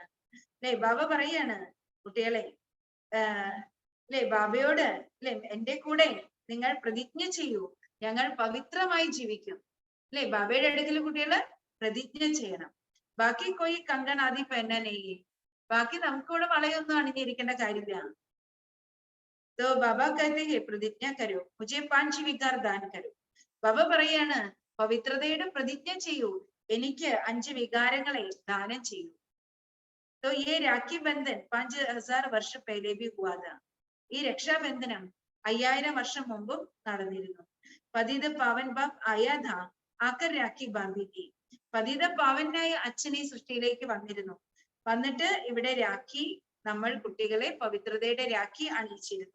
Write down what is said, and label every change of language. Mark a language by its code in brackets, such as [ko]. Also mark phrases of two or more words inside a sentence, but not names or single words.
[ml] അല്ലെ ബാബ പറയാണ്, കുട്ടികളെ അല്ലെ ബാബയോട് അല്ലെ എന്റെ കൂടെ നിങ്ങൾ പ്രതിജ്ഞ ചെയ്യൂ, ഞങ്ങൾ പവിത്രമായി ജീവിക്കും. അല്ലെ ബാബയുടെ അടുക്കൽ കുട്ടികള് പ്രതിജ്ഞ ചെയ്യണം. [hi] बाकी कोई कंगन आदि पहनने नहीं, [ml] ബാക്കി നമുക്കിവിടെ വളയൊന്നും അണിഞ്ഞിരിക്കേണ്ട കാര്യമില്ല. [hi] तो बाबा कहते हैं प्रतिज्ञा करो मुझे 5 विकार दान करो. [ml] ബാബ പറയാണ്, പവിത്രതയുടെ പ്രതിജ്ഞ ചെയ്യൂ, എനിക്ക് 5 വികാരങ്ങളെ ദാനം ചെയ്യൂ. [hi] तो ये राखी बंधन 5000 वर्ष पहले भी हुआ था. [ml] ഈ രക്ഷാബന്ധനം 5000 വർഷം മുമ്പും നടന്നിരുന്നു. [hi] पतित पावन बाप आया था आकर राखी बांधी थी. [ml] പതിത പാവനായ അച്ഛൻ ഈ സൃഷ്ടിയിലേക്ക് വന്നിട്ട് ഇവിടെ രാഖി നമ്മൾ കുട്ടികളെ പവിത്രതയുടെ രാഖി അണിയിച്ചിരുന്നു.